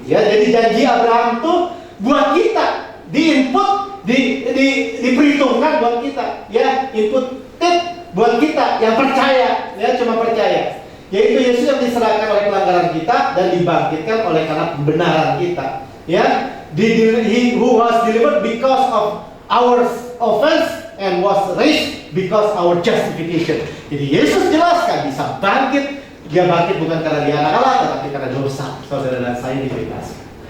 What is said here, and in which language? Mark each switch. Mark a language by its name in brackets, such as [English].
[Indonesian] Ya, jadi janji Abraham itu buat kita, diinput, diperhitungkan buat kita. Ya, input buat kita yang percaya, ya cuma percaya. Yaitu Yesus yang diserahkan oleh pelanggaran kita dan dibangkitkan oleh karena pembenaran kita. Ya. [English] He who was delivered because of our offense and was raised because our justification. [Indonesian] Jadi Yesus jelas kan bisa bangkit. Dia bangkit bukan karena dia anak Allah, tetapi karena dosa saudara dan saya dibebaskan.